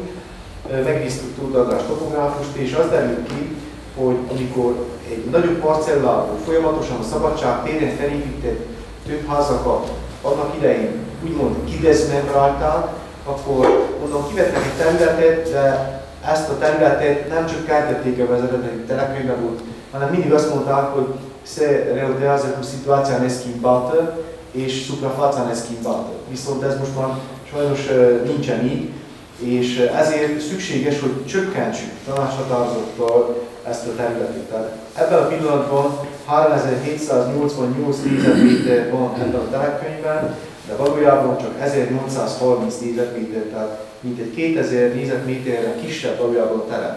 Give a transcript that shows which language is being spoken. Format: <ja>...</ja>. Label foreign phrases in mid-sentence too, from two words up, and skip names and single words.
<hu>Megnéztük Tóth András topográfust, és az derült ki, hogy amikor egy nagyobb parcellából folyamatosan a Szabadság téren felépített több házakat annak idején úgymond kidezmembrálták, akkor mondom, kivettek egy területet, de ezt a területet nem csak kártették a vezetői telekönyvben volt, hanem mindig azt mondták, hogy</hu> <ro>se realizează cu situația neschimbată</ro> <hu>és</hu> <ro>suprafața neschimbată.</ro> <hu>Viszont ez most már sajnos nincsen így, és ezért szükséges, hogy csökkentsük tanácshatározattal ezt a területet. Tehát ebben a pillanatban 3788 négyzetméter van ebben a telekönyvben, de valójában csak 1830 négyzetméter, tehát mintegy 2000 négyzetméterre kisebb valójában a telep.</hu>